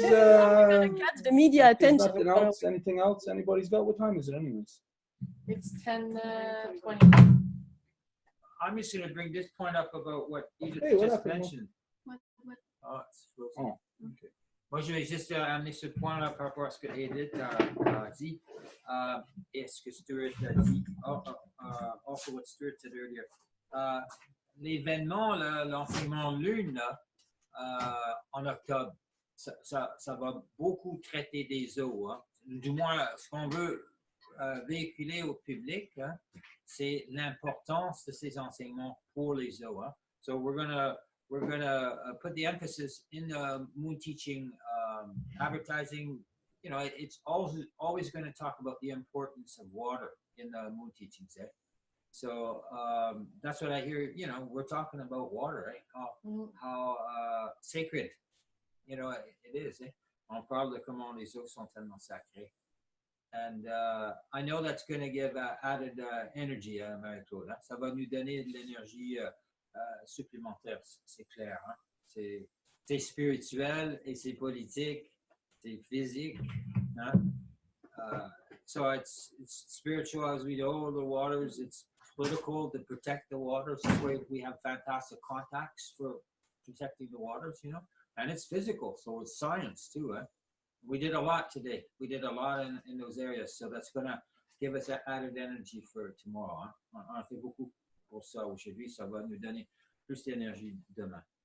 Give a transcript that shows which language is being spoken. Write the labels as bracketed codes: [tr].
[en] Catch the media attention. Anything else anybody's got? What time is it anyways? It's 10:20. I'm just going to bring this point up about what Edith Hey, what just happened? mentioned. What? Oh, it's frozen. Oh, okay. [fr] Moi, je vais juste amener ce point-là par rapport à ce que Edith a dit. Et ce que Stuart a dit. [en] Also what Stuart said earlier. [fr] L'événement, l'enseignement Lune, en octobre, ça va beaucoup traiter des eaux. Hein. Du moins, ce qu'on veut véhiculer au public, hein, c'est l'importance de ces enseignements pour les eaux. Hein. [en] So we're gonna put the emphasis in the moon teaching advertising. You know, it's always going to talk about the importance of water in the moon teachings. Eh? So that's what I hear. You know, we're talking about water, right? How sacred, you know, it is. Eh? [fr] On parle de comment les eaux sont tellement sacrées. [en] And I know that's going to give added energy à Marie-Claude. [fr] Hein? Ça va nous donner de l'énergie supplémentaire, c'est clair. Hein? C'est spirituel et c'est politique, c'est physique. Hein? [en] So it's spiritual, as we know, the waters. It's political to protect the waters. That's why we have fantastic contacts for protecting the waters, you know. And it's physical, so it's science too. Eh? We did a lot today. We did a lot in those areas. So that's going to give us added energy for tomorrow. [fr] Hein? On a fait beaucoup pour ça aujourd'hui. Ça va nous donner plus d'énergie demain.